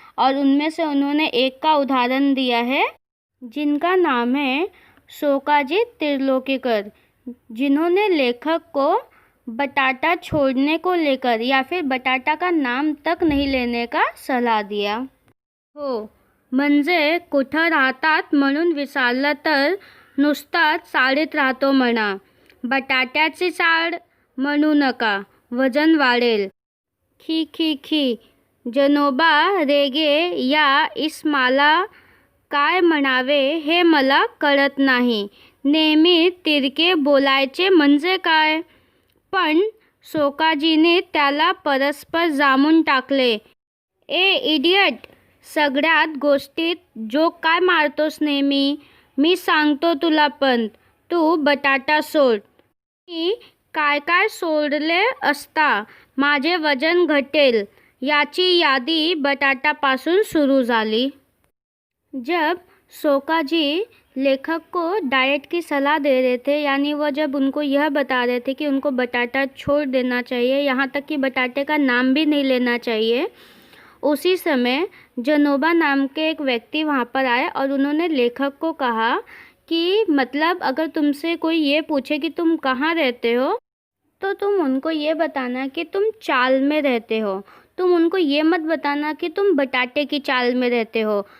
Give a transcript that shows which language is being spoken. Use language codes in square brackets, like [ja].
[hi] और उनमें से उन्होंने एक का उदाहरण दिया है जिनका नाम है शोकाजी त्रिलोकीकर, जिन्होंने लेखक को बटाटा छोड़ने को लेकर या फिर बटाटा का नाम तक नहीं लेने का सलाह दिया। [mr] हो म्हणजे कुठं राहतात म्हणून विचारलं तर नुसताच चाळीत राहतो म्हणा, बटाट्याची चाळ म्हणू नका, वजन वाढेल। खी खी खी, जनोबा रेगे या इस्माला काय म्हणावे हे मला कळत नाही, नेहमी तिरके बोलायचे म्हणजे काय। पण शोकाजीने त्याला परस्पर जामून टाकले। ए इडियट, सगळ्यात गोष्टीत जोक काय मारतोस नेहमी, मी सांगतो तुला पण तू बटाटा सोड। मी काय काय सोडले असता माझे वजन घटेल याची यादी बटाटापासून सुरू झाली। [hi] जब शोकाजी लेखक को डाइट की सलाह दे रहे थे, यानी वो जब उनको यह बता रहे थे कि उनको बटाटा छोड़ देना चाहिए, यहाँ तक कि बटाटे का नाम भी नहीं लेना चाहिए, उसी समय जनोबा नाम के एक व्यक्ति वहाँ पर आए और उन्होंने लेखक को कहा कि मतलब अगर तुमसे कोई ये पूछे कि तुम कहाँ रहते हो तो तुम उनको ये बताना कि तुम चाल में रहते हो, तुम उनको ये मत बताना कि तुम बटाटे की चाल में रहते हो।